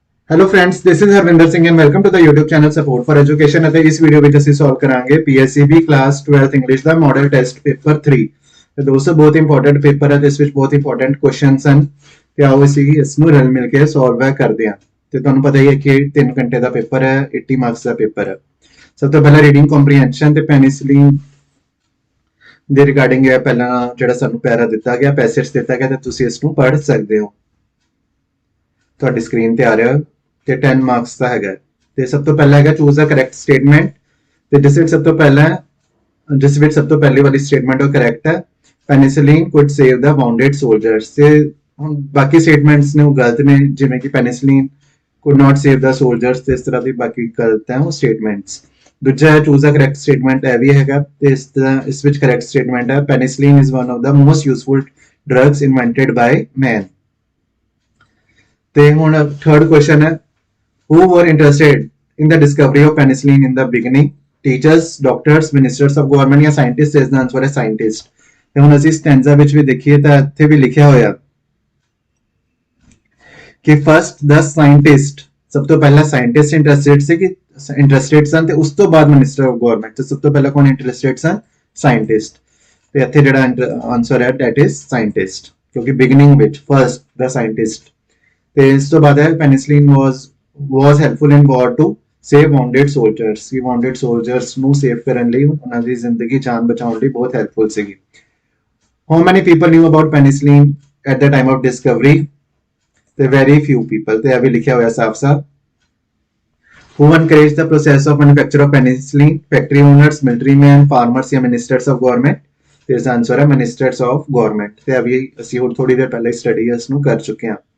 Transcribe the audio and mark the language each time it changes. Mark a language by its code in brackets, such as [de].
[en] Hello friends, this is Harvinder Singh and welcome to the YouTube channel support for education. [pa] ਅਤੇ ਇਸ video ਵਿੱਚ ਅਸੀਂ solve ਕਰਾਂਗੇ PSEB ਕਲਾਸ 12th ਇੰਗਲਿਸ਼ ਦਾ model test paper 3। ਤੇ ਦੋਸਤੋ ਬਹੁਤ ਇੰਪੋਰਟੈਂਟ ਪੇਪਰ ਹੈ ਤੇ ਇਸ ਵਿੱਚ ਬਹੁਤ ਇੰਪੋਰਟੈਂਟ ਕੁਐਸਚਨਸ ਹਨ ਤੇ ਆਓ ਅਸੀਂ ਇਸ ਨੂੰ ਰਲ ਮਿਲ ਕੇ ਸੋਲਵ ਕਰਦੇ ਹਾਂ। ਤੇ ਤੁਹਾਨੂੰ ਪਤਾ ਹੀ ਹੈ ਕਿ 3 ਘੰਟੇ ਦਾ ਪੇਪਰ ਹੈ, 80 ਮਾਰਕਸ ਦਾ ਪੇਪਰ ਹੈ। ਸਭ ਤੋਂ ਪਹਿਲਾਂ ਰੀਡਿੰਗ ਕੰਪਰੀਹੈਂਸ਼ਨ ਤੇ ਪੈਨਿਸਿਲਿਨ ਦੇ ਰਿਗਾਰਡਿੰਗ ਹੈ। ਪਹਿਲਾਂ ਜਿਹੜਾ ਸਾਨੂੰ ਪੈਰਾ ਦਿੱਤਾ ਗਿਆ, ਪੈਸੇਜ ਦਿੱਤਾ ਗਿਆ ਤੇ ਤੁਸੀਂ ਇਸ ਨੂੰ ਪੜ੍ਹ ਸਕਦੇ ਹੋ। ਤੁਹਾਡੀ ਸਕਰੀਨ ਤੇ ਆ ਰਿਹਾ ਤੇ 10 ਮਾਰਕਸ ਦਾ ਹੈਗਾ। ਤੇ ਸਭ ਤੋਂ ਪਹਿਲਾਂ ਹੈਗਾ [en] choose a correct statement [pa] ਤੇ ਜਿਸ ਵਿੱਚ ਸਭ ਤੋਂ ਪਹਿਲੀ ਵਾਲੀ ਸਟੇਟਮੈਂਟ ਉਹ ਕਰੈਕਟ ਹੈ। [en] Penicillin could save the wounded soldiers. [pa] ਤੇ ਹੁਣ ਬਾਕੀ ਸਟੇਟਮੈਂਟਸ ਨੇ ਉਹ ਗਲਤ ਨੇ, ਜਿਵੇਂ ਕਿ [en] penicillin could not save the soldiers [pa] ਤੇ ਇਸ ਤਰ੍ਹਾਂ ਦੀ ਬਾਕੀ ਗਲਤ ਹੈ ਉਹ ਸਟੇਟਮੈਂਟਸ। ਦੂਜਾ ਹੈ [en] choose a correct statement, [pa] ਇਹ ਵੀ ਹੈਗਾ ਤੇ ਇਸ ਵਿੱਚ ਕਰੈਕਟ ਸਟੇਟਮੈਂਟ ਹੈ [en] Penicillin is one of the most useful drugs invented by man. [pa] ਤੇ ਹੁਣ ਥਰਡ ਕੁਐਸਚਨ ਹੈ [en] who were interested in the discovery of penicillin in the beginning? Teachers, doctors, ministers of government या scientists? [pa] ਇਸ ਦਾ ਆਨਸਰ ਹੈ scientist। ਤੇ ਹੁਣ ਅਸੀਂ ਸਟੈਂਜ਼ਾ ਵਿੱਚ ਵੀ ਦੇਖੀਏ ਤਾਂ ਇੱਥੇ ਵੀ ਲਿਖਿਆ ਹੋਇਆ ਕਿ [en] first the scientist, [pa] ਸਭ ਤੋਂ ਪਹਿਲਾਂ ਸਾਇੰਟਿਸਟ ਇੰਟਰਸਟਿਡ ਸਨ ਤੇ ਉਸ ਤੋਂ ਬਾਅਦ ਮਿਨਿਸਟਰ ਆਫ ਗਵਰਨਮੈਂਟ। ਤੇ ਸਭ ਤੋਂ ਪਹਿਲਾਂ ਕੌਣ ਇੰਟਰਸਟਿਡ ਸਨ? ਸਾਇੰਟਿਸਟ। ਤੇ ਇੱਥੇ ਜਿਹੜਾ ਆਨਸਰ ਹੈ [en] that is scientist, [pa] ਕਿਉਂਕਿ ਬਿਗਨਿੰਗ ਵਿੱਚ [en] First the scientist. [pa] ਤੇ ਇਸ ਤੋਂ ਬਾਅਦ ਹੈ [en] Penicillin was helpful in war to save wounded soldiers। [pa] ਕਿ [en] wounded soldiers [pa] ਨੂੰ ਸੇਵ ਕਰਨ ਲਈ, ਉਹਨਾਂ ਦੀ ਜ਼ਿੰਦਗੀ ਜਾਨ ਬਚਾਉਣ ਲਈ ਬਹੁਤ ਹੈਲਪਫੁਲ ਸੀਗੀ। [en] How many people knew about penicillin at the time of discovery? ਤੇ very few people। [pa] ਤੇ ਇਹ ਵੀ ਲਿਖਿਆ ਹੋਇਆ ਸਾਫ਼-ਸਾਫ਼। [en] Who encouraged the process of manufacture of penicillin? Factory owners, military men, farmers ਜਾਂ ministers of government? [pa] ਤੇ ਇਸ ਦਾ answer ਹੈ [en] ministers of government। [pa] ਤੇ ਇਹ ਵੀ ਅਸੀਂ ਹੋਰ ਥੋੜੀ ਦੇਰ ਪਹਿਲਾਂ ਸਟੱਡੀ ਇਸ ਨੂੰ ਕਰ ਚੁੱਕੇ ਹਾਂ।